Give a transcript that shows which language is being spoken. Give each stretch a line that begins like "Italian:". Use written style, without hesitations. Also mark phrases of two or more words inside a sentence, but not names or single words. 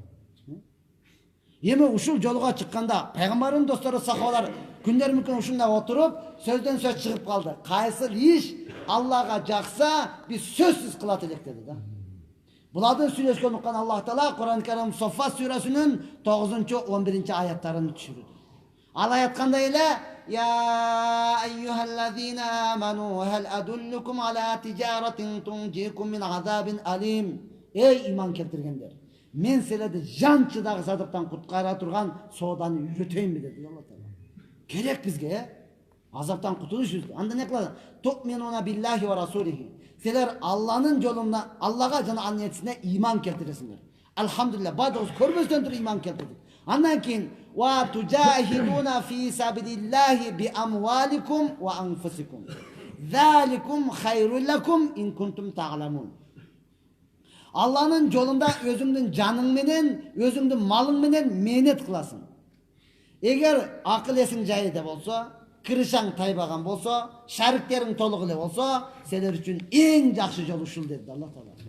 Kyrgyz: Эми ушул жолуга чыкканда пайгамбардын достору сахабалар күндөр мүмкүн ушундай отуруп, сөздөн сөз чыгып калды. Кайсыл иш Аллага жакса, биз сөзсүз кылат элек деди да. Булардын сүйлөшкөнүн уккан Аллах Таала Кур'ан Карим Соффат сүрөсүнүн 9-11 аяттарын түшүрдү. Ал аят кандай эле?
Arabic: يا أيها الذين آمنوا هل أدلكم على تجارة تنجيكم من عذاب أليم.
Kyrgyz: Эй иман келтиргендер, мен силерди жан чыдагыс азаптан куткара турган сооданы үйрөтөйүнбү деди Алла Таала. Керек бизге азаптан кутулуш үчүн. Анда не кылат?
Arabic: تؤمنون بالله ورسوله.
Kyrgyz: Силер Алланын жолуна, Аллага жана анын элчисине иман келтиресиңер. Алхамдулилlah, бадыбыз көрбөстөн туруп иман келтирдик. Андан кийин
Arabic: وتجاهدون في سبيل الله بأموالكم وأنفسكم. ذلكم خير لكم إن كنتم تعلمون.
Kyrgyz: Алланын жолунда өзүңдүн жаның менен, өзүңдүн малың менен мээнет кыласың. Эгер акыл эсиң жайында болсо, кырышаң тайбаган болсо, шариктериң толук эле болсо, силер үчүн эң жакшы жол ушул деди Алла Таала.